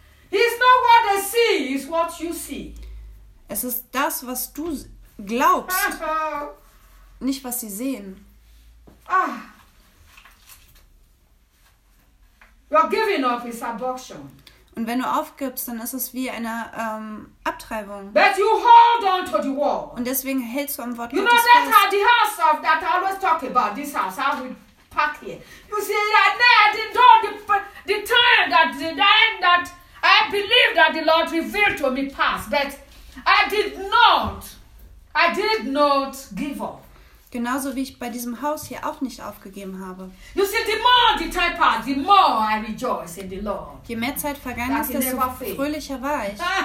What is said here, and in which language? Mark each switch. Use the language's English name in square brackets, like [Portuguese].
[English] It's not what they see, it's what you see. [German] Es ist das, was du glaubst, nicht was sie sehen. Ah. [English] You're giving up is abortion. [German] Und wenn du aufgibst, dann ist es wie eine Abtreibung. [English] But you hold on to the wall. [German] Und deswegen hältst du am Wort Gottes fest. [English] You know that the house of that I always talk about this house how we park here. You see that now the time that the time that I believe that the Lord revealed to me passed, but I did not give up. [German] Genauso wie ich bei diesem Haus hier auch nicht aufgegeben habe. [English] You see, the more the time passed, the more I rejoice in the Lord. [German] Je mehr Zeit vergangen ist, desto fröhlicher war ich.